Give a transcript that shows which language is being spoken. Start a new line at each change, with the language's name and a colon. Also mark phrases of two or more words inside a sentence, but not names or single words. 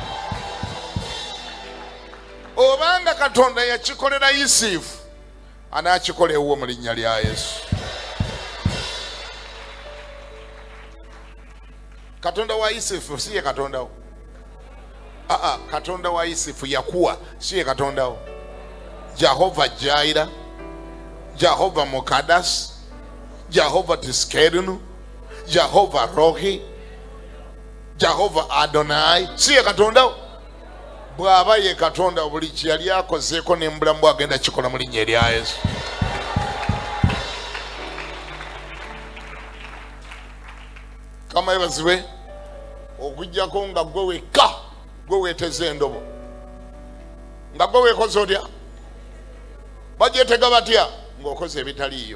Ganda: Obanga Katonda yakikolera Yusufu anaakikola ewuwo mu linnya lya Yesu. Katonda wa Yusufu si ye Katonda wo. Katonda wa Yusufu yakuwa si ye Katonda wo. Jehova Jaira, Jehova Mokadas, Jehova Tiskerinu, Jehova Rohi, Jehova Adonai si ye Katonda wo. Bw'aba ye Katonda buli kye yali akozeeko n'embulamu bw'agenda kikola mu linnya erya Yesu. Kama yebazibwe okujjako nga gwe wekka gwe weeteze endobo nga gwe weekoze otya bagyetega batya ng'okoze ebitaliiyo.